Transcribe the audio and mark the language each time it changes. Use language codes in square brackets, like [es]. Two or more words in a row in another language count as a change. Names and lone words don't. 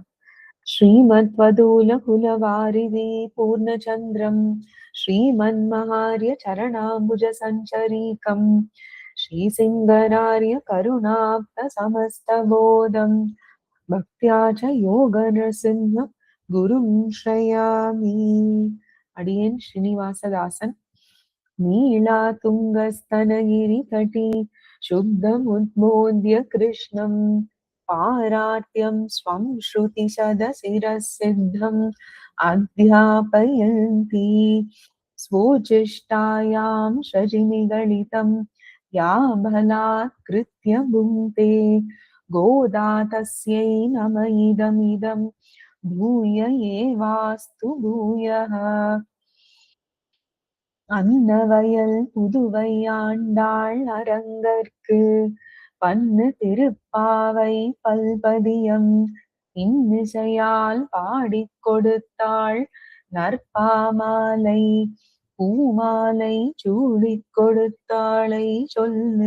[sa] श्रीमद्वातूल कुलवारिधि पूर्णचन्द्रं श्रीमन्महार्य चरणाम्बुज सञ्चरीकं श्रीसिङ्गरार्य करुणाप्त समस्तबोधं भक्त्या च योग नरसिंह गुरुं श्रयामि. [ta] அடியேன் ஸ்ரீனிவாசதாசன். [sa] नीलातुङ्गस्तनगिरितटी शुद्धमुद्बोध्य कृष्णं पारात्यं स्वं श्रुतिशदशिरसिद्धम् अध्यापयन्ती स्वोच्छिष्टायां शशिनिगलितं या बलात्कृत्य भुङ्क्ते गोदा तस्यै नम इदमिदं भूय एवास्तु भूयः. [ta] அன்னவயல் புதுவை ஆண்டாள் அரங்கற்கு பன்னு திருப்பாவை பல்பதியம் இன்னிசையால் பாடிக் கொடுத்தாள் நற்பாமாலை பூமாலை சூடிக் கொடுத்தாளை சொல்லு.